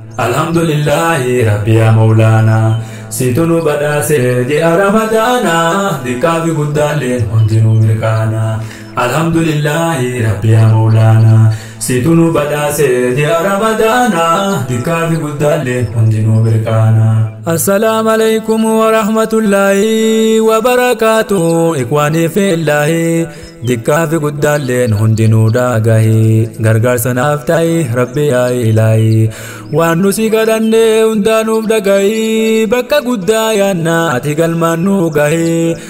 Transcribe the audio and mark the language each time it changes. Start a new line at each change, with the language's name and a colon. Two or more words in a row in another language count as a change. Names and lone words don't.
Arabic: الحمد لله ربي يا مولانا.
Oromo: Situ nu badhaase ji'a Ramadaana. Dikkaa fi guddaalleen hundinuu mirkaana.
Arabic: الحمد لله ربي يا مولانا.
Oromo: Situ nu badhaase ji'a Ramadaana. Dikkaa fi guddaalleen hundinuu mirkaana.
Arabic: السلام عليكم ورحمة الله وبركاته.
Oromo: Ikwaanii fi illaahi. Dikkaa fi guddaalleen hundinuu dhaagahi. Gargaarsa naaf ta'i
Arabic: ربي يا إلهي.
Oromo: Waan nu si kadhanne hundaanuuf dhagahi. Bakka guddaa yaanna ati galmaan nu gahi.